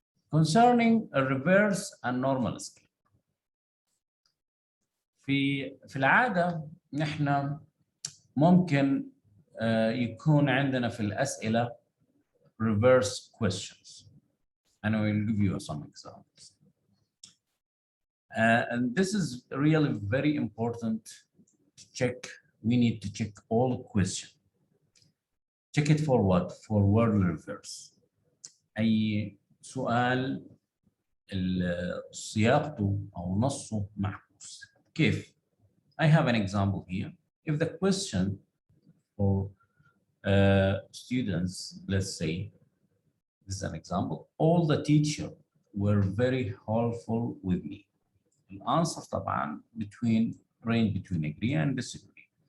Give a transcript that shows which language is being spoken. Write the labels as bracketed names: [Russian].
[English] Concerning a reverse and normal scale. [Arabic] في العادة نحن ممكن يكون عندنا في الأسئلة reverse questions. [English] And I will give you some examples. And this is really very important to check. We need to check all questions. Check it for what? For word reverse. [Arabic] أي سؤال صياغته أو نصه معكوس. [English] كيف؟ I have an example here. If the question for students, let's say, this is an example. All the teachers were very helpful with me. The answer طبعا range between agree and disagree.